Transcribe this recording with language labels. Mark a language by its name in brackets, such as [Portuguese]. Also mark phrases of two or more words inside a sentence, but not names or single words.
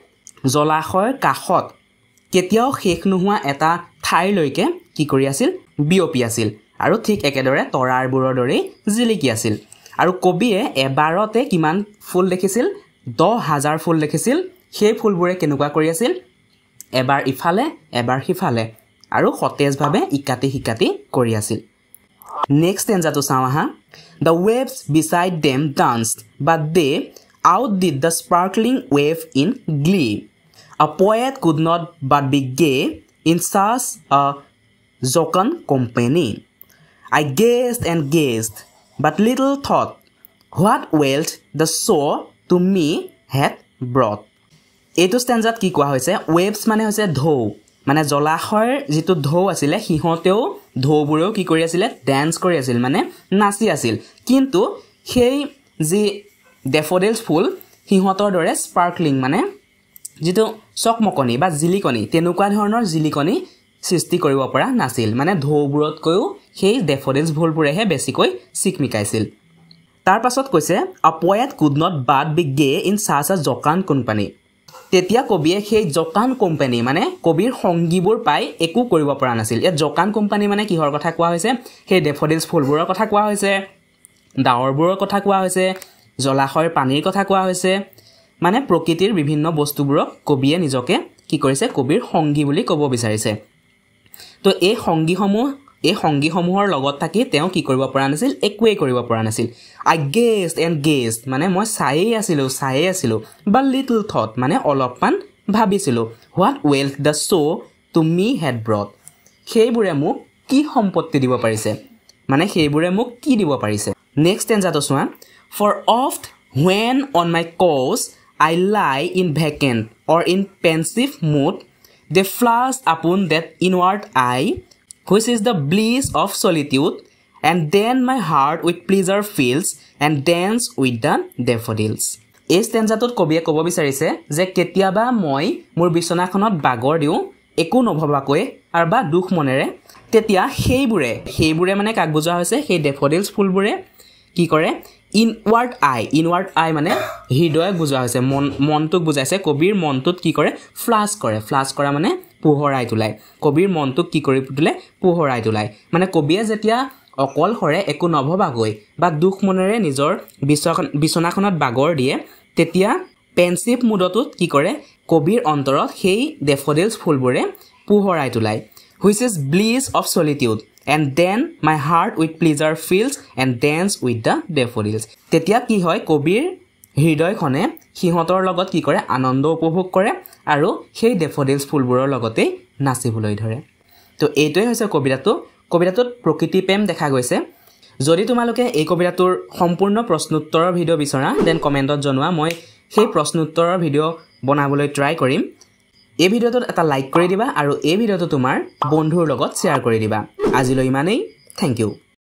[Assamese] জলাশয়ৰ কাষত কেতিয়াও শেষ নোহোৱা এটা ঠাইলৈকে কি কৰি আছিল বিয়পি আছিল আৰু ঠিক একেদৰে তৰাৰবোৰৰ দৰে জিলিকি আছিল আৰু কবিয়ে এবাৰতে কিমান ফুল দেখিছিল 10,000 ফুল দেখিছিল সেই ফুলবোৰে কেনেকুৱা কৰি আছিল এবাৰ ইফালে এবাৰ হিফালে আৰু সতেজভাৱে ইকাটি কৰি আছিল নেক্সট stanzaটো চাওঁ আহা [English] the waves beside them danced but they outdid the sparkling wave in glee a poet could not but be gay in such a jocund company I gazed and gazed but little thought what wealth the show to me had brought [Assamese] এইটো stanzat কি কোৱা হৈছে waves মানে হৈছে ঢৌ মানে জলাশয়ৰ যেটো ঢৌ আছিল হিহতেও ঢৌবোৰেও কি কৰি আছিল ডান্স কৰি আছিল মানে নাচি আছিল কিন্তু সেই যি daffodils ফুল হিহতৰ দৰে স্পাৰ্কলিং মানে যেটো চকমকনি বা জিলিকনি তেনেকুৱা ধৰণৰ জিলিকনি সৃষ্টি কৰিব পৰা নাছিল মানে ঢৌবোৰতকৈও সেই daffodils ফুলবোৰেহে বেছিকৈ চিকমিকাইছিল তাৰ পাছত কৈছে [English] a poet could not but be gay in such a jocund company [Assamese] তেতিয়া কবিয়ে সেই [English] jocund company [Assamese] মানে কবিৰ সংগীবোৰ পাই একো কৰিব পৰা নাছিল এই [English] jocund company [Assamese] মানে কিহৰ কথা কোৱা হৈছে সেই daffodils ফুলবোৰৰ কথা কোৱা হৈছে ডাৱৰবোৰৰ কথা কোৱা হৈছে জলাশয়ৰ পানীৰ কথা কোৱা হৈছে মানে প্ৰকৃতিৰ বিভিন্ন বস্তুবোৰক কবিয়ে নিজকে কি কৰিছে কবিৰ সংগী বুলি ক'ব বিচাৰিছে তো এই সংগীসমূহৰ লগত থাকি তেওঁ কি কৰিব পৰা নাছিল একোৱে কৰিব পৰা নাছিল [English] I gazed and gazed [Assamese] মানে মই চাইয়ে আছিলো [English] but little thought [Assamese] মানে অলপমান ভাবিছিলো what [English] wealth the show to me had brought [Assamese] সেইবোৰে মোক কি সম্পত্তি দিব পাৰিছে মানে সেইবোৰে মোক কি দিব পাৰিছে নেক্সট stanzaটো চোৱা [English] for oft when on my course I lie in vacant or in pensive mood they flash upon that inward eye which is the bliss of solitude and then my heart with pleasure fills and dance with the daffodils [Assamese] এই stanzaটোত কবিয়ে ক'ব বিচাৰিছে যে কেতিয়াবা মই মোৰ বিছনাখনত বাগৰ দিও একো নভবাকৈ আৰু বা দুখ মনেৰে তেতিয়া সেইবোৰে মানে কাক বুজোৱা হৈছে সেই daffodils ফুলবোৰে কি কৰে [English] inward eye [Assamese] মানে হৃদয়ক বুজোৱা হৈছে মনটোক বুজাইছে কবিৰ মনটোত কি কৰে ফ্লাছ কৰা মানে পোহৰাই তোলাই কবিৰ মনটোক কি কৰি তোলে পোহৰাই তোলাই মানে কবিয়ে যেতিয়া অকলহৰে একো নভবাকৈ বা দুখ মনেৰে নিজৰ বিছনাখনত বাগৰ দিয়ে তেতিয়া [English] pensive mood [Assamese] কি কৰে কবিৰ অন্তৰত সেই daffodils ফুলবোৰে পোহৰাই তোলাই [English] which is bliss of solitude and then my heart with pleasure fills and dance with the daffodils [Assamese] তেতিয়া কি হয় কবিৰ হৃদয়খনে সিহঁতৰ লগত কি কৰে আনন্দ উপভোগ কৰে আৰু সেই daffodils ফুলবোৰৰ লগতে নাচিবলৈ ধৰে তো এইটোই হৈছে কবিতাটোত প্ৰকৃতি প্ৰেম দেখা গৈছে যদি তোমালোকে এই কবিতাটোৰ সম্পূৰ্ণ প্ৰশ্নোত্তৰৰ ভিডিও বিচৰা দেন কমেন্টত জনোৱা মই সেই প্ৰশ্নোত্তৰৰ ভিডিও বনাবলৈ ট্ৰাই কৰিম এই ভিডিওটোত এটা লাইক কৰি দিবা আৰু এই ভিডিওটো তোমাৰ বন্ধুৰ লগত শেয়াৰ কৰি দিবা আজিলৈ ইমানেই [English] thank you